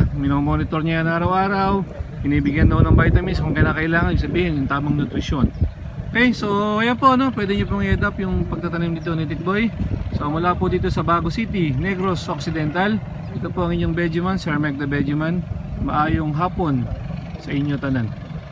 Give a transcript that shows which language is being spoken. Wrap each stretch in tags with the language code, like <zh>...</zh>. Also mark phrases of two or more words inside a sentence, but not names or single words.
<tl>Minomonitor niya yan araw-araw. Binibigyan daw ng vitamins kung kailangan, ibig sabihin yung tamang nutrisyon. Okay, so ayan po, pwede nyo pong i-</tl> <en>add up</en> <tl>yung pagtatanim dito ni Tikboy. So mula po dito sa Bago City, Negros Occidental. Ito po ang inyong Vegeman, Sir Meg the Vegeman.</tl> <hil>Maayong hapon sa inyo tanan.</hil>